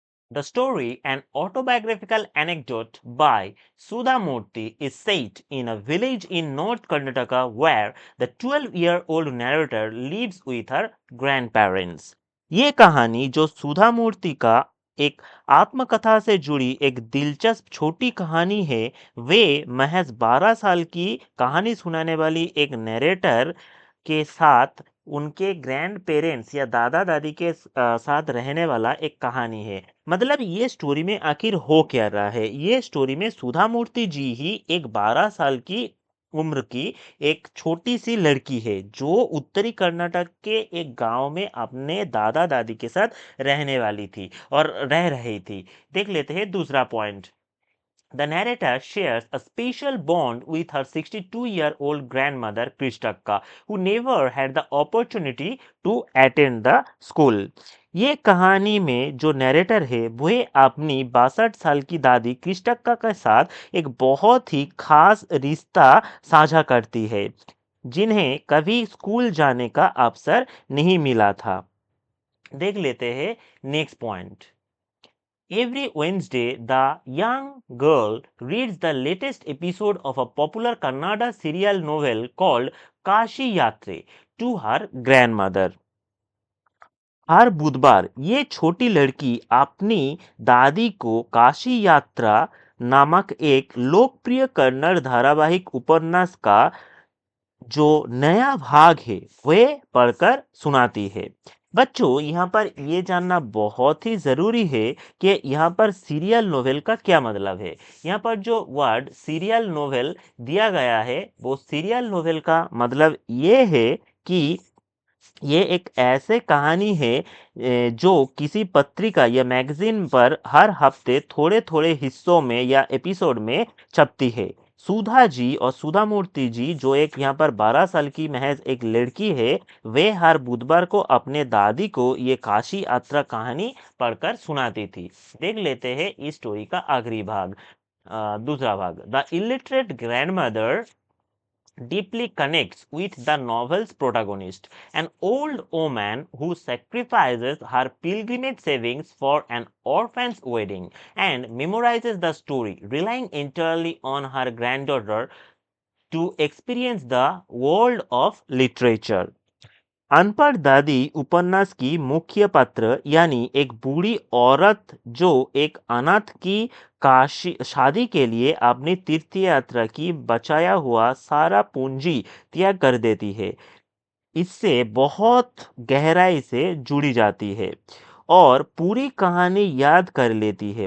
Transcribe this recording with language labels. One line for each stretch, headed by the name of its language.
English: The story, an autobiographical anecdote by Sudha Murthy, is set in a village in North Karnataka where the 12-year-old narrator lives with her grandparents.
Hindi: ये कहानी जो सुधा मूर्ति का एक आत्मकथा से जुड़ी एक दिलचस्प छोटी कहानी है, वे महज 12 साल की कहानी सुनाने वाली एक नरेटर के साथ उनके ग्रैंड पेरेंट्स या दादा दादी के साथ रहने वाला एक कहानी है। मतलब ये स्टोरी में आखिर हो क्या रहा है, ये स्टोरी में सुधा मूर्ति जी ही एक 12 साल की उम्र की एक छोटी सी लड़की है, जो उत्तरी कर्नाटक के एक गांव में अपने दादा दादी के साथ रहने वाली थी और रह रही थी। देख लेते हैं दूसरा point.
English: The narrator shares a special bond with her 62-year-old grandmother Kristakka, who never had the opportunity to attend the school.
Hindi: ये कहानी में जो नैरेटर है वह अपनी 62 साल की दादी कृष्टक्का के साथ एक बहुत ही खास रिश्ता साझा करती है, जिन्हें कभी स्कूल जाने का अवसर नहीं मिला था। देख लेते हैं next point.
English: Every Wednesday, the young girl reads the latest episode of a popular Kannada serial novel called Kashi Yatre to her grandmother.
Hindi: हर बुधवार ये छोटी लड़की अपनी दादी को काशी यात्रा नामक एक लोकप्रिय कन्नड़ धारावाहिक उपन्यास का जो नया भाग है वह पढ़कर सुनाती है। बच्चों, यहाँ पर ये जानना बहुत ही जरूरी है कि यहाँ पर सीरियल नोवेल का क्या मतलब है। यहाँ पर जो वर्ड सीरियल नोवेल दिया गया है, वो सीरियल नोवेल का मतलब ये है कि ये एक ऐसे कहानी है जो किसी पत्रिका या मैगजीन पर हर हफ्ते थोड़े थोड़े हिस्सों में या एपिसोड में छपती है। सुधा जी और सुधा मूर्ति जी, जो एक यहाँ पर 12 साल की महज एक लड़की है, वे हर बुधवार को अपने दादी को ये काशी यात्रा कहानी पढ़कर सुनाती थी। देख लेते हैं इस स्टोरी का आखिरी भाग, दूसरा भाग।
English: The illiterate grandmother deeply connects with the novel's protagonist, an old woman who sacrifices her pilgrimage savings for an orphan's wedding and memorizes the story, relying entirely on her granddaughter to experience the world of literature.
Hindi: अनपढ़ दादी उपन्यास की मुख्य पात्र, यानी एक बूढ़ी औरत जो एक अनाथ की काशी शादी के लिए अपनी तीर्थ यात्रा की बचाया हुआ सारा पूंजी त्याग कर देती है, इससे बहुत गहराई से जुड़ी जाती है और पूरी कहानी याद कर लेती है।